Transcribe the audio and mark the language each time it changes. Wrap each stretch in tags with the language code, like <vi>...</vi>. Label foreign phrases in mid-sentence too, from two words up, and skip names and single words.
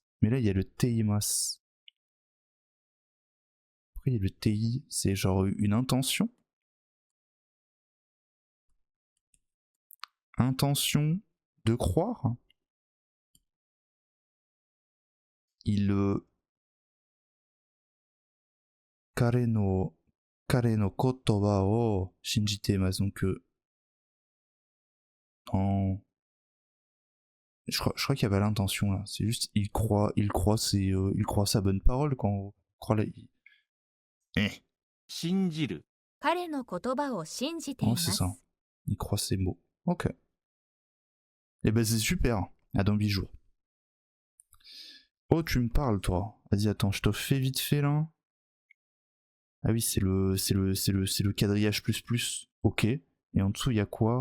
<fr>Mais là, il y a le Teimasu. Après, il y a le Tei, c'est genre une intention? Intention de croire? Il...</fr> <ja>彼の言葉を信じています.</ja> <fr>Donc, en... Je crois qu'il y avait l'intention là. C'est juste, il croit sa bonne parole quand on croit là.</fr> <ja>信じる。彼の言葉を信じてい Oh, ま</ja> <fr>c'est</fr> <ja>す。</ja> <fr>ça. Il croit ses mots. Ok. Et ben c'est super. À dans 8 jours. Oh, tu me parles toi. Vas-y, attends, je te fais vite fait là. Ah oui, c'est le quadrillage plus plus. Ok. Et en dessous, il y a quoi?</fr>